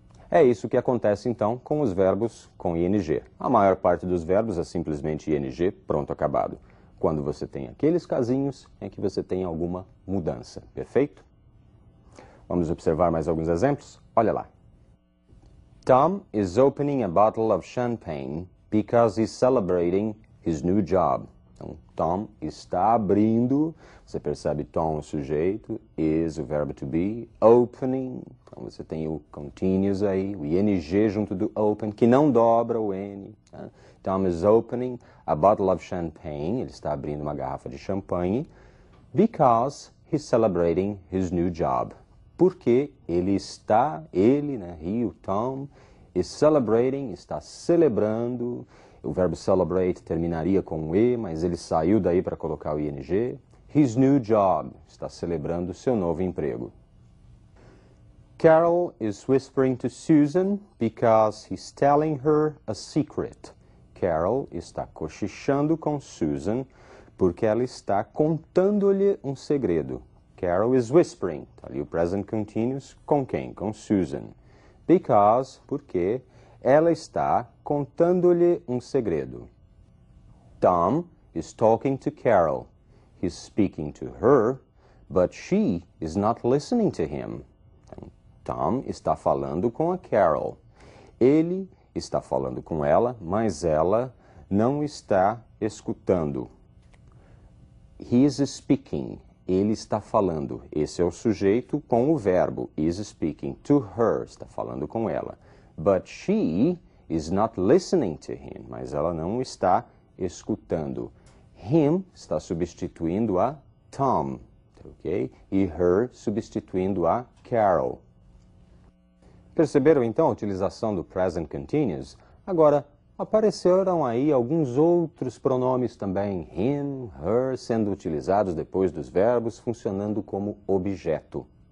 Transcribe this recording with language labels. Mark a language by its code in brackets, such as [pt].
[pt] É isso que acontece, então, com os verbos com ing. A maior parte dos verbos é simplesmente ing, pronto, acabado. Quando você tem aqueles casinhos, é que você tem alguma mudança, perfeito? Vamos observar mais alguns exemplos? Olha lá. [en] Tom is opening a bottle of champagne because he's celebrating his new job. [pt] Então, Tom está abrindo, você percebe Tom, o sujeito, is o verbo to be, opening, então você tem o continuous aí, o ing junto do open, que não dobra o n. [en] Tá? Tom is opening a bottle of champagne, [pt] ele está abrindo uma garrafa de champanhe, [en] because he's celebrating his new job. [pt] Porque ele, né, he, o Tom, [en] is celebrating, [pt] está celebrando. O verbo celebrate terminaria com o e, mas ele saiu daí para colocar o ing. [en] His new job, [pt] está celebrando seu novo emprego. [en] Carol is whispering to Susan because he's telling her a secret. [pt] Carol está cochichando com Susan porque ela está contando-lhe um segredo. [en] Carol is whispering, [pt] tá ali o present continuous, com quem? Com Susan. Because, porque ela está contando-lhe um segredo. [en] Tom is talking to Carol. He's speaking to her, but she is not listening to him. [pt] Tom está falando com a Carol. Ele está falando com ela, mas ela não está escutando. [en] He is speaking. [pt] Ele está falando. Esse é o sujeito com o verbo. [en] Is speaking to her. [pt] Está falando com ela. [en] But she is not listening to him. [pt] Mas ela não está escutando. Him está substituindo a Tom. Ok? E her substituindo a Carol. Perceberam então a utilização do present continuous? Agora, apareceram aí alguns outros pronomes também, him, her, sendo utilizados depois dos verbos, funcionando como objeto.